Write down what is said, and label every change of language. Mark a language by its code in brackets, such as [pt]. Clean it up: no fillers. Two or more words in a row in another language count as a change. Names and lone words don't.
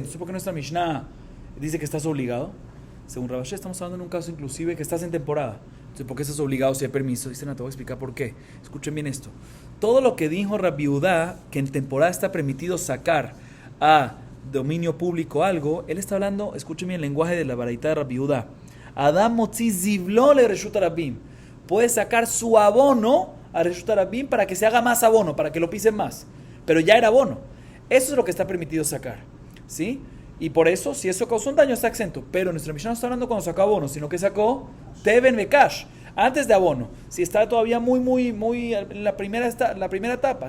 [es] Entonces, ¿por qué nuestra Mishnah dice que estás obligado? Según Rabashé, estamos hablando en un caso inclusive que estás en temporada. Entonces, ¿por qué estás obligado si hay permiso? Dice, no, te voy a explicar por qué. Escuchen bien esto. Todo lo que dijo Rabbi Yudá, que en temporada está permitido sacar a dominio público algo, él está hablando, escuchen bien el lenguaje de la baraita de Rabbi Yudá. [he] אדם מוציא זבלו ל רשות הרבים. [es] Puede sacar su abono a [he] רשות הרבים [es] para que se haga más abono, para que lo pisen más. Pero ya era abono. Eso es lo que está permitido sacar, ¿sí? Y por eso, si eso causó un daño, está exento. Pero nuestra Mishnah no está hablando cuando sacó abono, sino que sacó [he] תבן בקש, [es] antes de abono. Si está todavía muy en la primera etapa.